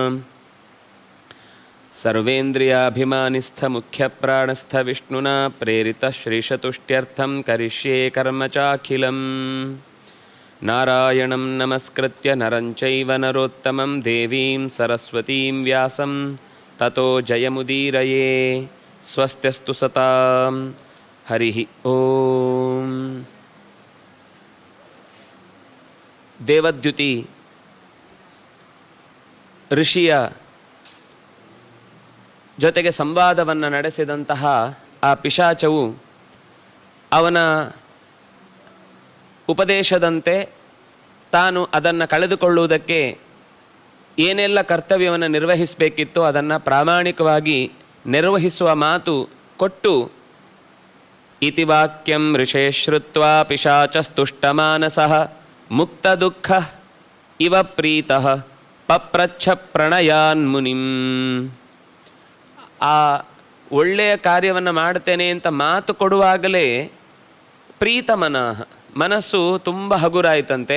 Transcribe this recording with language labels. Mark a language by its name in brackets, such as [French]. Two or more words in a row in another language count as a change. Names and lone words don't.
[Sanskrit] सर्वेन्द्रियाभिमानिस्थमुख्यप्राणस्थविष्णुना प्रेरितः श्रीशतुष्ट्यर्थं करिष्ये कर्म चाखिलम् नारायणं नमस्कृत्य नरं चैव नरोत्तमं देवीं सरस्वतीं व्यासं ततो जयमुदीरये। स्वस्त्यस्तु सतां हरिः ओಂ। [Kannada] ದೇವದ್ಯುತಿ ಋಷಿಯ ಜೊತೆಗೆ ಸಂವಾದವನ್ನು ನಡೆಸಿದಂತಹ ಆ ಪಿಶಾಚವು ಅವನ ಉಪದೇಶದಂತೆ ತಾನು ಅದನ್ನು ಕಳೆದುಕೊಳ್ಳುವುದಕ್ಕೆ ಏನೆಲ್ಲ ಕರ್ತವ್ಯವನ್ನು ನಿರ್ವಹಿಸಬೇಕಿತ್ತೋ ಅದನ್ನು ಪ್ರಾಮಾಣಿಕವಾಗಿ ನಿರ್ವಹಿಸುವ ಮಾತು ಕೊಟ್ಟು [Sanskrit] ಇತಿ ವಾಕ್ಯಂ ಋಷೇ ಶ್ರುತ್ವಾ ಪಿಶಾಚಸ್ತುಷ್ಟಮಾನಸಃ ಮುಕ್ತ ದುಃಖ ಇವ ಪ್ರೀತಃ ಪಪ್ರಚ್ಛ ಪ್ರಣಯಾನ್ ಮುನಿಂ. [Kannada] ಆ ಒಳ್ಳೆಯ ಕಾರ್ಯವನ್ನು ಮಾಡ್ತೇನೆ ಅಂತ ಮಾತು ಕೊಡುವಾಗಲೇ ಪ್ರೀತಮನಃ ಮನಸ್ಸು ತುಂಬ ಹಗುರಾಯಿತಂತೆ.